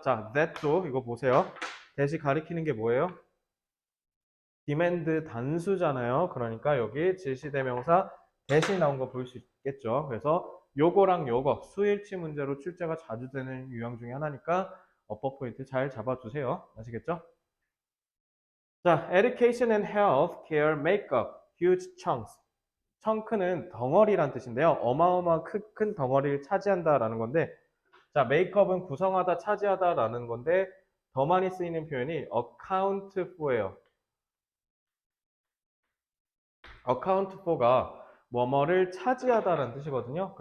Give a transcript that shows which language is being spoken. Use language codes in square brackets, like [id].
[ko] 자, that도 이거 보세요. 대시 가리키는 게 뭐예요? demand 단수잖아요. 그러니까 여기 지시대명사 대신 나온 거 볼 수 있겠죠. 그래서 요거랑 요거 수일치 문제로 출제가 자주 되는 유형 중에 하나니까 어퍼 포인트 잘 잡아주세요. 아시겠죠? [en] 자, education and health care make up huge chunks. [ko] chun크는 덩어리란 뜻인데요. 어마어마한 큰 덩어리를 차지한다라는 건데, 자, make up은 구성하다, 차지하다라는 건데, 더 많이 쓰이는 표현이 account for예요. account for가 뭐뭐를 차지하다라는 뜻이거든요.